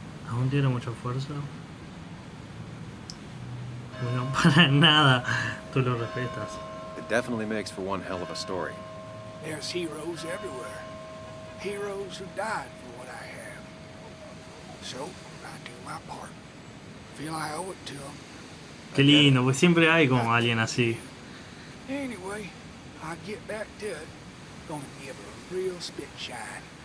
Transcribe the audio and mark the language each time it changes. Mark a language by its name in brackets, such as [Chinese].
[Spanish] ¿Aún tiene mucha fuerza? No, para nada. Tú lo respetas. [English] It definitely makes for one hell of a story. There's heroes everywhere. Heroes who died for what I have. So, I do my part. Feel I owe it to them. [Spanish] Qué lindo, pues siempre hay como alguien así. [English] Anyway, I'll get back to it. Gonna give her a real spit shine.